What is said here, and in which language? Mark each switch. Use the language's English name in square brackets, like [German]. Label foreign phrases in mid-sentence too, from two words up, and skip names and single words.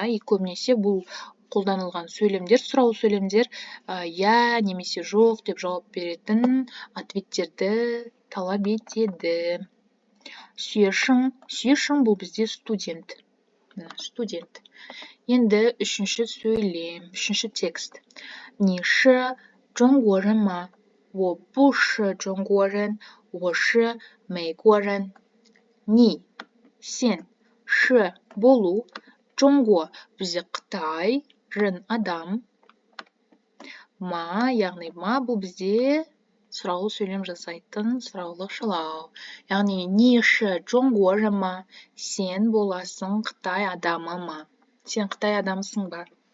[Kazakh] Көбінесе бұл қолданылған сөйлемдер, сұраулы сөйлемдер я немесе жоқ деп жауап беретін ответтерді талап етеді. Шешің бұл бізде студент. Енді үшінші сөйлем, үшінші текст. [Chinese] 你是中国人吗? 我不是中国人，我是美国人。你 сен 是 болу, 中国 бізде Қытай, рен адам. [Kazakh] Ма, яғни ма бұл бізде сұраулы сөйлем жасайтын сұраулы шылау. [Chinese] Яғни 你是中国人吗? [Kazakh] Сен боласың Қытай адамы ма? Сен Қытай адамысың ба?